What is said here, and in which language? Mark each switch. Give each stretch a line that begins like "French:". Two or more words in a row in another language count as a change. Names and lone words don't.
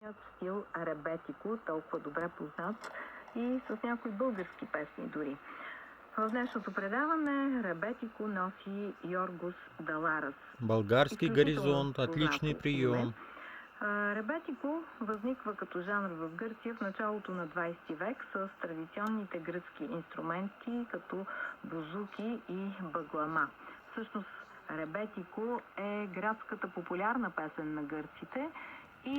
Bulgarian: стил ребетико, толкова добре познат и с някои български песни дори. В днешното предаване ребетико носи Йоргос Даларас. Български горизонт,
Russian: отличный прием.
Bulgarian: Ребетико възниква като жанр в Гърция в началото на 20 век с традиционните гръцки инструменти като бузуки и баглама. Всъщност ребетико е градската популярна песен на гърците и